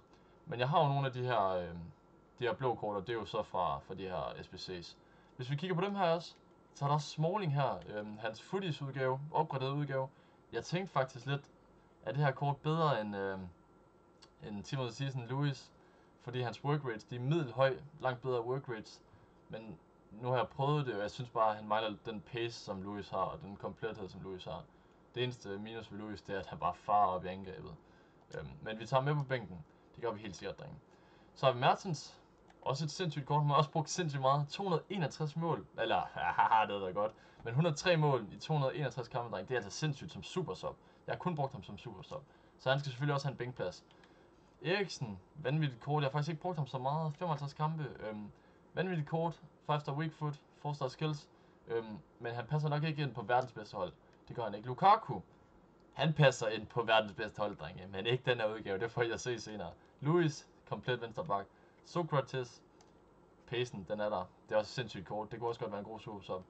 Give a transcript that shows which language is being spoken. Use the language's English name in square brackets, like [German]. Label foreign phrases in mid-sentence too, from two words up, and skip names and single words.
[Danish] Men jeg har jo nogle af de her blå kort, og det er jo så fra de her SBC's. Hvis vi kigger på dem her også, så er der også Smalling her. Hans footies udgave, opgraderet udgave. Jeg tænkte faktisk lidt, er det her kort bedre end Team of the Season Lewis? Fordi hans [English] work rates, [Danish] de er middelhøj, langt bedre [English] work rates. [Danish] Men nu har jeg prøvet det, og jeg synes bare, at han mangler den pace, som Lewis har, og den komplethed, som Lewis har. Det eneste minus ved Lewis, det er, at han bare farer op i angrebet. Men vi tager med på bænken. Det gør vi helt sikkert, drenge. Så har vi Mertens. Også et sindssygt kort. Han har også brugt sindssygt meget. 261 mål. Eller, haha, det er godt. Men 103 mål i 261 kampe, drenge. Det er altså sindssygt som [English] super sub. [Danish] Jeg har kun brugt ham som [English] super sub. [Danish] Så han skal selvfølgelig også have en bænkplads. Eriksen, vanvittigt kort. Jeg har faktisk ikke brugt ham så meget. 55 kampe. Vanvittigt kort. [English] 5-star weak foot. 4-star skills. [Danish] Men han passer nok ikke ind på verdens bedste hold. Det gør han ikke. Lukaku. Han passer ind på verdens bedste hold, drenge. Men ikke den her udgave. Det får jeg se senere. Luis, komplet venstre bak. Sokrates. Pacen, den er der. Det er også sindssygt kort. Det kunne også godt være en god [English] super sub.